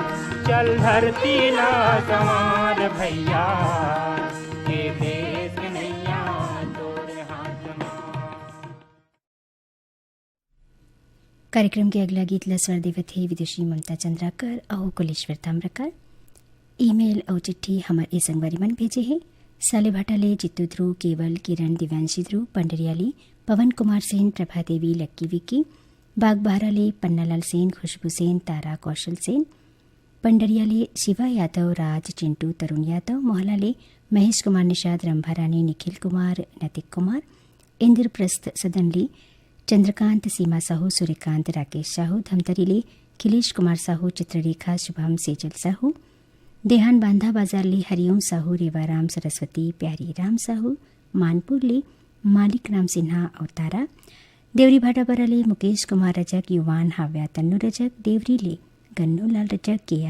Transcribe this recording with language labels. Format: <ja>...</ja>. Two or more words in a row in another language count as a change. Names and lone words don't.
<hne>चल धरती ला संवार भैया, ये देश के नैया तोरे हाथ मार। कार्यक्रम के अगला गीतला स्वर देवत है विदुषी ममता चंद्राकर और कुलेश्वर ताम्रकर। ईमेल और चिट्ठी हमारे ए संगवारी मन भेजे हैं। साले भाटाले जित्तू ध्रुव, केवल, किरण, दिव्यांशी ध्रुव, पंडरियाली, पवन कुमार सेन, प्रभा देवी, लक्की विक्की, बागबहराले पन्नालाल सेन, खुशबू सेन, तारा कौशल सेन, पंडरियाले शिवा यादव, राज, चिंटू, तरुण यादव, मोहलाले महेश कुमार निषाद, रंभा रानी, निखिल कुमार, नतिक कुमार, इंद्रप्रस्थ सदनली, चंद्रकांत, सीमा साहू, सूर्यकांत, राकेश साहू, धमतरीले खिलेश कुमार साहू, चित्ररेखा, शुभम, सेजल साहू, देहान बांधा बाजारले हरिओम साहू, रेवाराम, सरस्वती, प्यारी राम साहू, मानपुरले मालिक राम सिन्हा और तारा, देवरी भाटापराले मुकेश कुमार रजक, युवान, हाव्या, तन्नू रजक, देवरीले गन्नूलाल रजक, के.आर.</hne>